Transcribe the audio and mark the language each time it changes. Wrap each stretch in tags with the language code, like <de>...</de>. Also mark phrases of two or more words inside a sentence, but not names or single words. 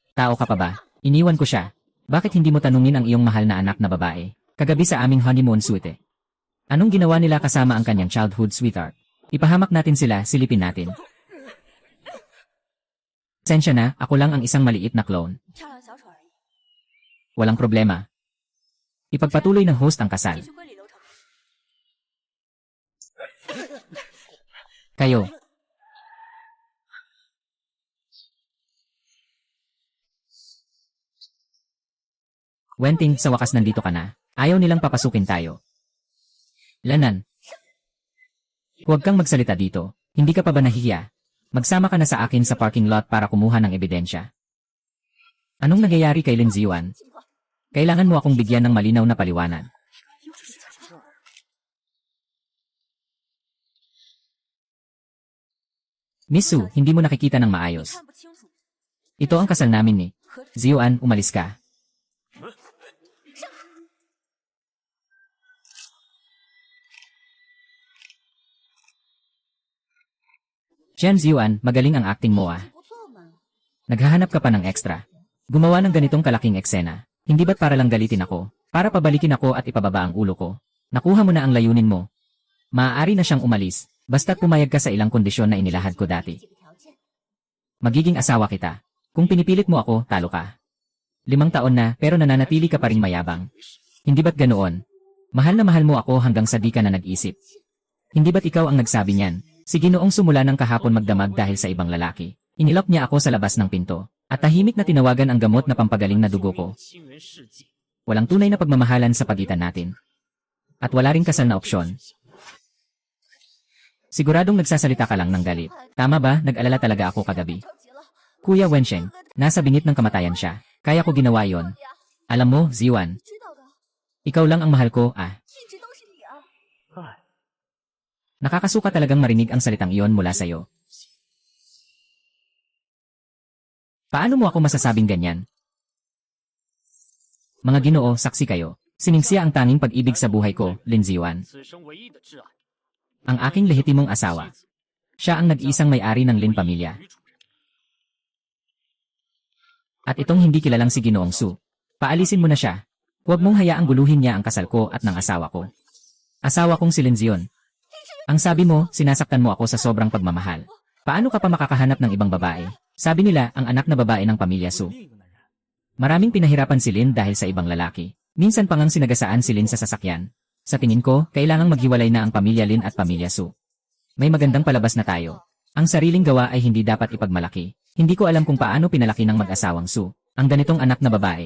<tl>Tao ka pa ba? Iniwan ko siya. Bakit hindi mo tanungin ang iyong mahal na anak na babae? Kagabi sa aming</tl> <en>honeymoon suite.</en> <tl>Anong ginawa nila kasama ang kanyang</tl> <en>childhood sweetheart?</en> <tl>Ipahamak natin sila, silipin natin. Sensya na, ako lang ang isang maliit na clone.</tl> <zh>漂亮小丑而已。</zh> <tl>Walang problema. Ipagpatuloy ng host ang kasal.</tl> <zh>继续归理流程。</zh> <tl>Kayo. Wenting, sa wakas nandito ka na. Ayaw nilang papasukin tayo. Lanan. Huwag kang magsalita dito. Hindi ka pa ba nahihiya? Magsama ka na sa akin sa</tl> <en>parking lot</en> <tl>para kumuha ng ebidensya. Anong nangyayari kay Lin Ziwan?</tl> <zh>情况。</zh> <tl>Kailangan mo akong bigyan ng malinaw na paliwanag.</tl> <zh>又是假的。</zh> <tl>Miss Su, hindi mo nakikita ng maayos.</tl> <zh>看不清楚。</zh> <tl>Ito ang kasal namin ni.</tl> <zh>何止</zh> <tl>Ziwan, umalis ka. Chen Ziwan, magaling ang acting mo ah.</tl> <zh>不错嘛？</zh> <tl>Naghahanap ka pa ng extra. Gumawa ng ganitong kalaking eksena. Hindi ba't para lang galitin ako? Para pabalikin ako at ipababa ang ulo ko? Nakuha mo na ang layunin mo. Maaari na siyang umalis, basta't pumayag ka sa ilang kondisyon na inilahad ko dati.</tl> <zh>几个条件。</zh> <tl>Magiging asawa kita. Kung pinipilit mo ako, talo ka. 5 taon na, pero nananatili ka pa ring mayabang. Hindi ba't ganoon? Mahal na mahal mo ako hanggang sa di ka na nag-isip. Hindi ba't ikaw ang nagsabi niyan? Si Ginoong sumula ng kahapon magdamag dahil sa ibang lalaki. Inilok niya ako sa labas ng pinto. At tahimik na tinawagan ang gamot na pampagaling na dugo ko.</tl> <zh>清源世纪，</zh> <tl>Walang tunay na pagmamahalan sa pagitan natin. At wala ring kasal na opsyon. Siguradong nagsasalita ka lang ng galit. Tama ba? Nag-alala talaga ako kagabi.</tl> <zh>着急了。</zh> <tl>Kuya Wensheng, nasa bingit ng kamatayan siya. Kaya ko ginawa yon. Alam mo, Ziwan,</tl> <zh>知道的，</zh> <tl>ikaw lang ang mahal ko, ah.</tl> <zh>一直都是你啊。唉，</zh> <tl>Nakakasuka talagang marinig ang salitang iyon mula sa'yo. Paano mo ako masasabing ganyan? Mga Ginoo, saksi kayo. Siningsiya ang tanging pag-ibig sa buhay ko, Lin Ziwan.</tl> <zh>此生唯一的挚爱，</zh> <tl>Ang aking lehitimong asawa. Siya ang nag-iisang may-ari ng Lin pamilya.</tl> <zh>女主人，</zh> <tl>At itong hindi kilalang si Ginoong Su. Paalisin mo na siya. Huwag mong hayaang guluhin niya ang kasal ko at ng asawa ko. Asawa kong si Lin Zion. Ang sabi mo, sinasaktan mo ako sa sobrang pagmamahal. Paano ka pa makakahanap ng ibang babae? Sabi nila, ang anak na babae ng pamilya Su.</tl> <zh>另一个男人，</zh> <tl>Maraming pinahirapan si Lin dahil sa ibang lalaki. Minsan pa ngang sinagasaan si Lin sa sasakyan. Sa tingin ko, kailangang maghiwalay na ang pamilya Lin at pamilya Su. May magandang palabas na tayo. Ang sariling gawa ay hindi dapat ipagmalaki. Hindi ko alam kung paano pinalaki ng mag-asawang Su. Ang ganitong anak na babae.</tl>